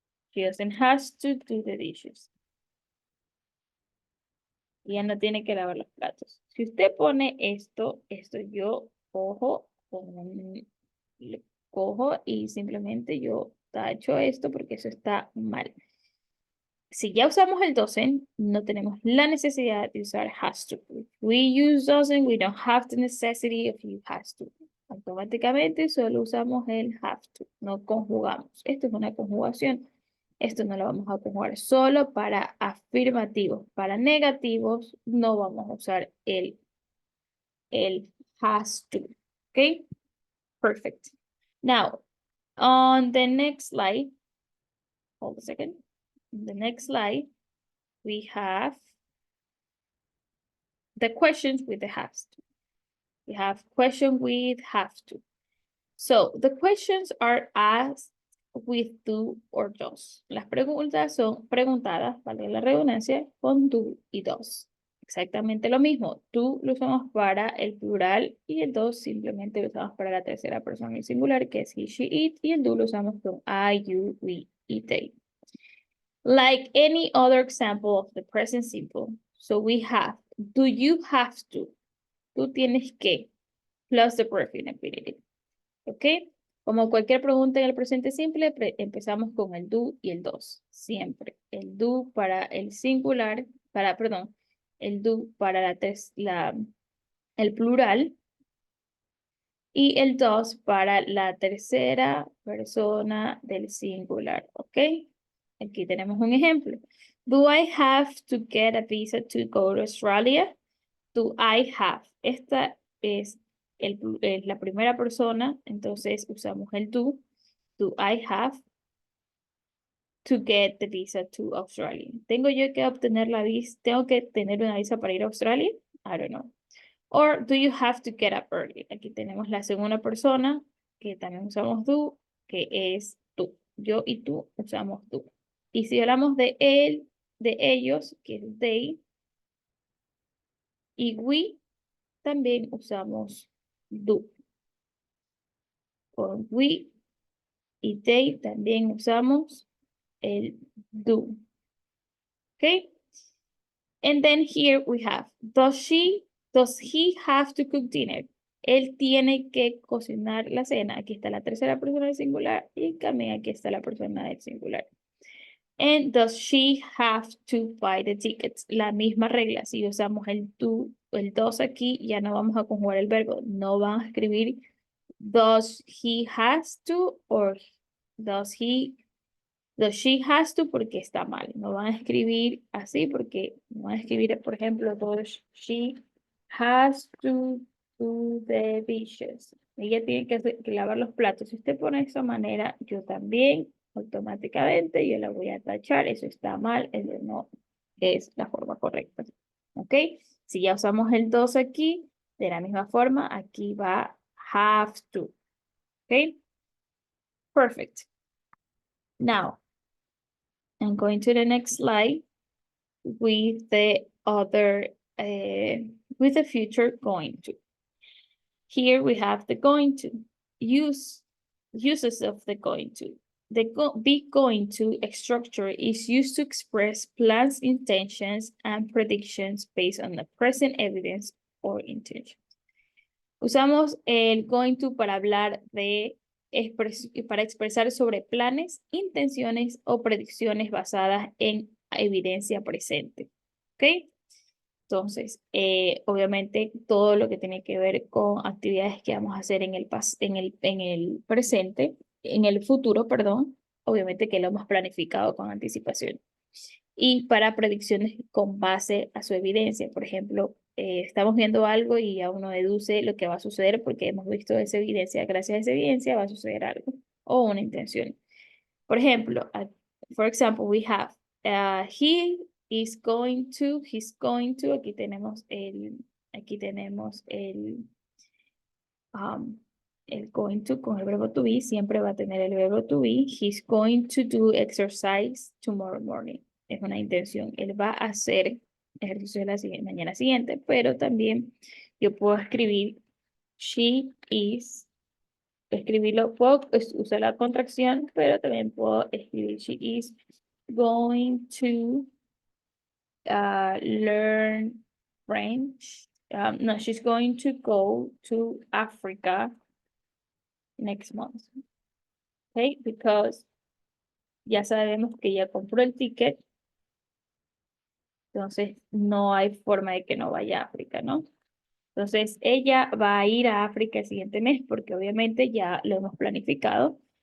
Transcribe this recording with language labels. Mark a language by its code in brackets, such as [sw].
[en] He doesn't have to do the dishes. [es] Y ya no tiene que lavar los platos. Si usted pone esto yo cojo, cojo y simplemente yo tacho esto porque eso está mal. Si ya usamos el doesn't, no tenemos la necesidad de usar has to. [en] If we use doesn't, we don't have the necessity of you has to. [es] Automáticamente solo usamos el have to, no conjugamos. Esto es una conjugación. Esto no lo vamos a conjugar solo para afirmativos. Para negativos no vamos a usar el has to. [en] Okay? Perfect. Now, on the next slide, hold a second. The next slide, we have the questions with the have to. We have question with have to. So the questions are asked with do or does. [es] Las preguntas son preguntadas, vale la redundancia, con do y does. Exactamente lo mismo. Do lo usamos para el plural y el does simplemente lo usamos para la tercera persona y singular, que es he, she, it, y el do lo usamos con I, you, we, y they. [en] Like any other example of the present simple, so we have, do you have to? [es] Tú tienes que, [en] plus the verb in infinitive. ¿Ok? [es] Como cualquier pregunta en el presente simple, empezamos con el do y el does. Siempre. El do para el singular, el do para el plural y el does para la tercera persona del singular. ¿Ok? Aquí tenemos un ejemplo. [en] Do I have to get a visa to go to Australia? Do I have? [es] Esta es la primera persona, entonces usamos el do. [en] Do I have to get the visa to Australia? [es] ¿Tengo yo que obtener la visa? ¿Tengo que tener una visa para ir a Australia? [en] I don't know. Or do you have to get up early? [es] Aquí tenemos la segunda persona, que también usamos do, que es tú. Yo y tú usamos do. Y si hablamos de él, de ellos, que es they, y we, también usamos do. Con we y they también usamos el do. [en] Okay? And then here we have, does he have to cook dinner? [es] Él tiene que cocinar la cena. Aquí está la tercera persona del singular y también aquí está la persona del singular. [en] And does she have to buy the tickets? [es] La misma regla. Si usamos el to, el does aquí, ya no vamos a conjugar el verbo. No van a escribir [en] does he has to or does she has to [es] porque está mal. No van a escribir así porque no van a escribir, por ejemplo, [en] does she has to do the dishes. [es] Ella tiene que lavar los platos. Si usted pone de esa manera, yo también, automáticamente, yo la voy a tachar. Eso está mal, eso no es la forma correcta. ¿Ok? Si ya usamos el dos aquí, de la misma forma, aquí va have to. [en] ¿Ok? Perfect. Now, I'm going to the next slide with the other, with the future going to. Here we have the going to. Uses of the going to. The be going to structure is used to express plans, intentions, and predictions based on the present evidence or intention. [es] Usamos el going to para hablar de para expresar sobre planes, intenciones o predicciones basadas en evidencia presente. ¿Ok? Entonces, obviamente, todo lo que tiene que ver con actividades que vamos a hacer en el presente, en el futuro, perdón, obviamente que lo hemos planificado con anticipación. Y para predicciones con base a su evidencia. Por ejemplo, estamos viendo algo y ya uno deduce lo que va a suceder porque hemos visto esa evidencia. Gracias a esa evidencia va a suceder algo o una intención. Por ejemplo, [en] for example, we have he's going to, [es] aquí tenemos el going to con el verbo to be, siempre va a tener el verbo to be. [en] He's going to do exercise tomorrow morning. [es] Es una intención. Él va a hacer ejercicio la mañana siguiente, pero también yo puedo escribir she is, puedo usar la contracción, pero también puedo escribir [en] she is going to learn French. No, she's going to go to Africa next month. Okay, because [es] ya sabemos que ya compró el ticket, entonces no hay forma de que no vaya a África, ¿no? Entonces ella va a ir a África el siguiente mes porque obviamente ya lo hemos planificado.